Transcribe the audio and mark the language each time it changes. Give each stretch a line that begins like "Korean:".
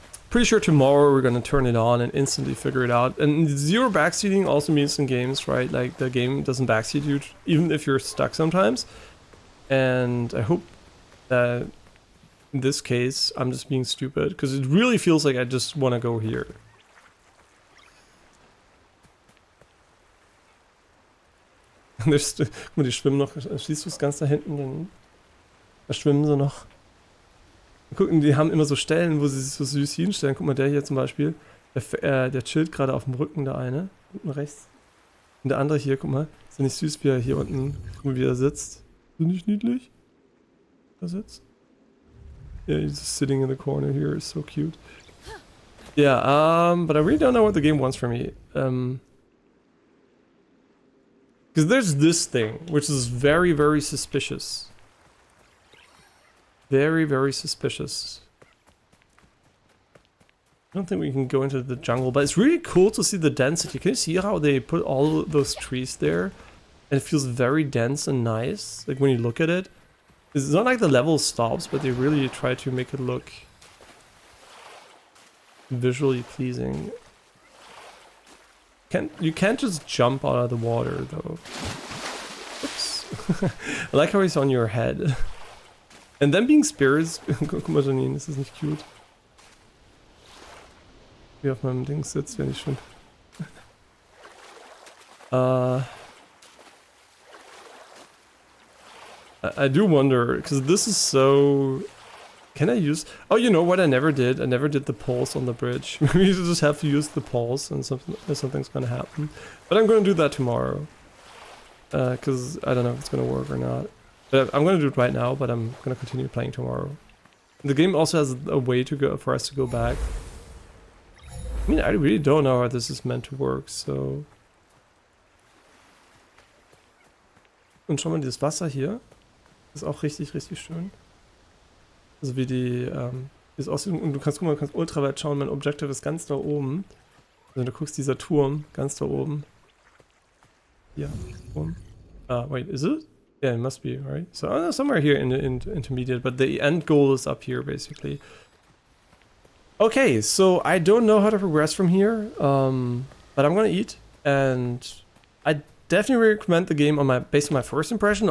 English: Pretty sure tomorrow we're gonna turn it on and instantly figure it out. And zero backseating also means in games, right? Like the game doesn't backseat you even if you're stuck sometimes. And I hope that in this case I'm just being stupid, because it really feels like I just want to go here.
German: Guck mal, die schwimmen noch. Siehst du es ganz da hinten? Da schwimmen sie noch. Gucken, die haben immer so Stellen, wo sie sich so süß hinstellen. Guck mal, der hier zum Beispiel. Der chillt gerade auf dem Rücken, der eine. Unten rechts. Und der andere hier, guck mal. Ist ja nicht süß, wie er hier unten, guck mal, wie er sitzt. Ist das nicht niedlich? Da sitzt.
English: Yeah, he's just sitting in the corner here. It's so cute. Yeah, but I really don't know what the game wants from me. Because there's this thing, which is very, very suspicious. Very, very suspicious. I don't think we can go into the jungle, but it's really cool to see the density. Can you see how they put all those trees there? And it feels very dense and nice, like when you look at it. It's not like the level stops, but they really try to make it look visually pleasing. You can't just jump out of the water though. Oops. I like how he's on your head. And then being spirits.
German: Guck mal, Janine, das ist nicht cute. Wie auf meinem Ding sitzt, wäre nicht schön.
English: I do wonder, because this is so... Can I use... Oh, you know what I never did? I never did the pulse on the bridge. Maybe you just have to use the pulse and something's gonna happen. But I'm gonna do that tomorrow. Because I don't know if it's gonna work or not. But I'm gonna do it right now, but I'm gonna continue playing tomorrow. The game also has a way to go for us to go back. I mean, I really don't know how this is meant to work, so...
German: Und schau mal, dieses Wasser hier ist auch richtig, richtig schön. Also wie die, das aussieht, und du kannst, guck mal, du kannst ultra weit schauen, mein Objective ist ganz da oben. Also du guckst dieser Turm ganz da oben. Ja, Turm.
English: Wait, is it? Yeah, it must be, right? So somewhere here in the intermediate, but the end goal is up here, basically. Okay, so I don't know how to progress from here, but I'm gonna eat, and I definitely recommend the game based on my first impression.